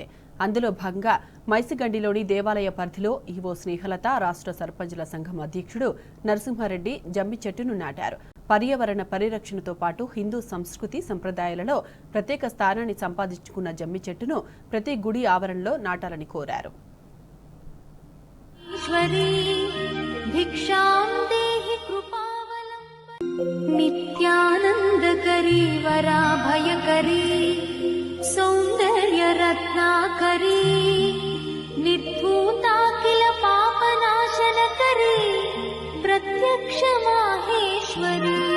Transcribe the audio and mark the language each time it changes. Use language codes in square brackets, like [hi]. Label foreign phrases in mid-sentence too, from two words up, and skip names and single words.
[te] అందులో భాగంగా మైసిగండిలోని దేవాలయ పరిధిలో ఈవో స్నేహలత, రాష్ట్ర సర్పంచుల సంఘం అధ్యక్షుడు నరసింహారెడ్డి జమ్మి చెట్టును నాటారు. పర్యావరణ పరిరక్షణతో పాటు హిందూ సంస్కృతి సంప్రదాయాలలో ప్రత్యేక స్థానాన్ని సంపాదించుకున్న జమ్మి చెట్టును ప్రతి గుడి ఆవరణలో నాటాలని కోరారు. [sa] नित्यानंदकरी वराभयकरी सौंदर्य रत्नाकरी निर्धूताखिल पापनाशनकरी प्रत्यक्ष माहेश्वरी